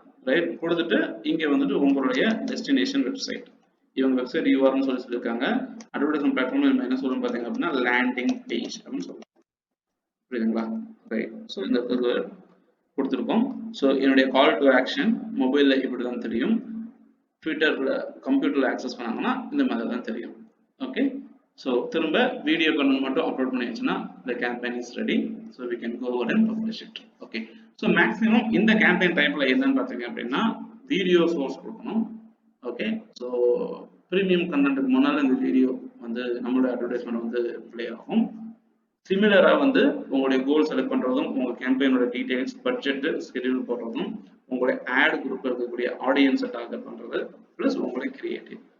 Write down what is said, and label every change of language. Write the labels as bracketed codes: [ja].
[ta] Right, கொடுத்துட்டு இங்க வந்துட்டு உங்களுடைய டெஸ்டினேஷன் வெப்சைட், இவங்க வெப்சைட் யூஆர்னு சொல்லியிருக்காங்க. அட்வர்டைஸ்மெண்ட் பிளாட்ஃபார்ம் நம்ம என்ன சொல்லணும் பார்த்தீங்க அப்படின்னா லேண்டிங் பேஜ் அப்படின்னு சொல்லுவோம். புரியுதுங்களா? ரைட், ஸோ இந்த கொடுத்துருக்கோம். ஸோ என்னுடைய கால் டு ஆக்ஷன் மொபைலில் இப்படி தான் தெரியும், ட்விட்டரில் கம்ப்யூட்டரில் ஆக்சஸ் பண்ணாங்கன்னா இந்த மாதிரி தான் தெரியும். ஓகே, ஸோ திரும்ப வீடியோ கண்டென்ட் மட்டும் அப்லோட் பண்ணியாச்சுன்னா [en] the campaign is ready, so we can go over and publish it. [ta] Okay, so maximum இந்த கேம்பெயின் டைப்ல என்னன்னு பார்த்தீங்க அப்படின்னா வீடியோ சோர்ஸ் கொடுக்கணும். ஓகே, ஸோ ப்ரீமியம் கண்டென்ட்டுக்கு முன்னால் இந்த வீடியோ வந்து நம்மளோட அட்வர்டைஸ்மெண்ட் வந்து பிளே ஆகும். சிமிலரா வந்து உங்களுடைய கோல் செலக்ட் பண்றதும், உங்க கேம்பெயினோட டீடைல்ஸ், பட்ஜெட், ஸ்கெடியூல் போடுறதும், உங்களுடைய ஆட் குரூப்ல இருக்கக்கூடிய ஆடியன்ஸை டார்கெட் பண்றது, பிளஸ் உங்களுடைய கிரியேட்டிவ்.